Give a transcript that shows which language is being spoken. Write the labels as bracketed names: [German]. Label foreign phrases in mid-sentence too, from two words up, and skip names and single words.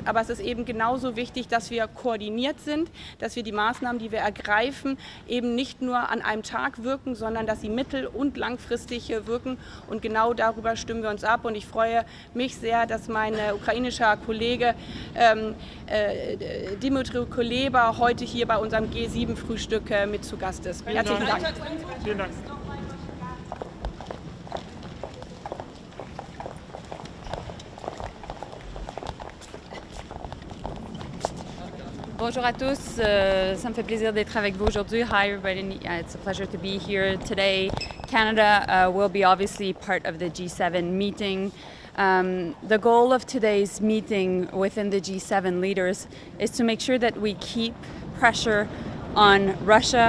[German] Aber es ist eben genauso wichtig, dass wir koordiniert sind, dass wir die Maßnahmen, die wir ergreifen, eben nicht nur an einem Tag wirken, sondern dass sie mittel- und langfristig wirken. Und genau darüber stimmen wir uns ab. Und ich freue mich sehr, dass mein ukrainischer Kollege Dmytro Kuleba heute hier bei unserem G7-Frühstück mit zu Gast ist. Herzlichen Dank. Vielen Dank. [French] Bonjour à tous, ça me fait plaisir d'être avec vous aujourd'hui. [English] Hi everybody, it's a pleasure to be here today. Canada will be obviously part of the G7 meeting. The goal of today's meeting within the G7 leaders is to make sure that we keep pressure on Russia.